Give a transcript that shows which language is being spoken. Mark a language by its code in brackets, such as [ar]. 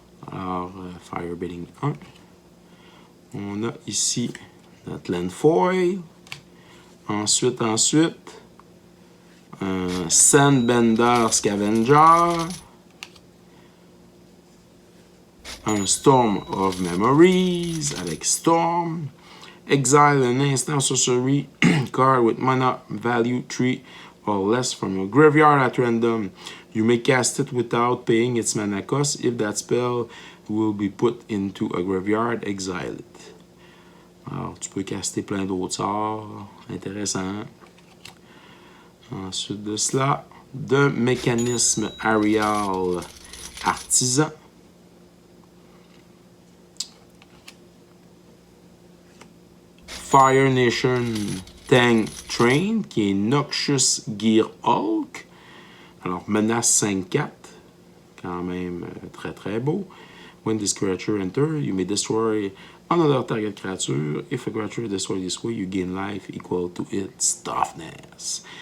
[fr] Alors, Firebidding 1. On a ici notre Landfoil. Ensuite, un Sandbender Scavenger. Un Storm of Memories avec Storm. [en] Exile an instant sorcery card with mana value 3 or less from your graveyard at random. You may cast it without paying its mana cost. If that spell will be put into a graveyard, exile it. [fr] Alors, tu peux caster plein d'autres sorts. Intéressant. Ensuite de cela, de mécanisme Arial Artisan. Fire Nation Tank Train, qui est Noxious Gear Hulk. Alors, menace 5-4. Quand même très très beau. [en] When this creature enters, you may destroy another target creature. If a creature is destroyed this way, you gain life equal to its toughness.